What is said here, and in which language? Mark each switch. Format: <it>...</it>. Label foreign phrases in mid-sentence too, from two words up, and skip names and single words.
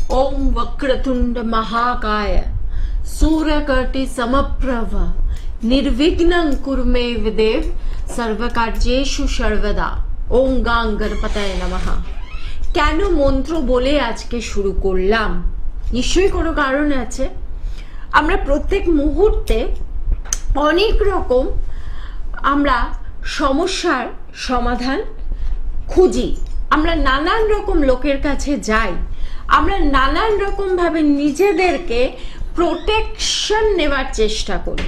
<sa>ओम वक्रतुंड महाकाय सूर्यकोटि समप्रभ निर्विघ्नं कुरु मे देव सर्वकार्येषु सर्वदा ओम गां गणपतये नमः।</sa> <bn>কেন মন্ত্র বলে আজকে শুরু করলাম? নিশ্চয়ই কোনো কারণ আছে। আমরা প্রত্যেক মুহূর্তে অনেক রকম আমরা সমস্যার সমাধান খুঁজি, আমরা নানান রকম লোকের কাছে যাই, আমরা নানান রকম ভাবে নিজেদেরকে প্রোটেকশন নেওয়ার চেষ্টা করি।</bn>